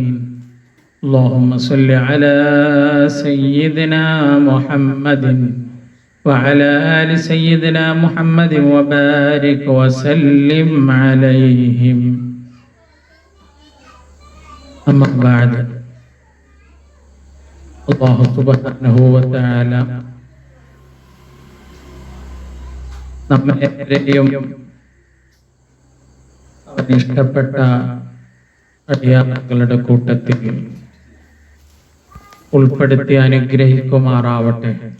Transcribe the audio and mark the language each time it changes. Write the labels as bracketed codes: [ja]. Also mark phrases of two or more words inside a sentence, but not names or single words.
[ar] اللهم صل على سيدنا محمد وعلى آل سيدنا محمد وبارك وسلم عليهم. أما بعد. الله سبحانه وتعالى [ml] നമ്മെയും അവന് ഇഷ്ടപ്പെട്ട അടിയാറുകളുടെ കൂട്ടത്തിൽ ഉൾപ്പെടുത്തി അനുഗ്രഹിക്കുമാറാവട്ടെ.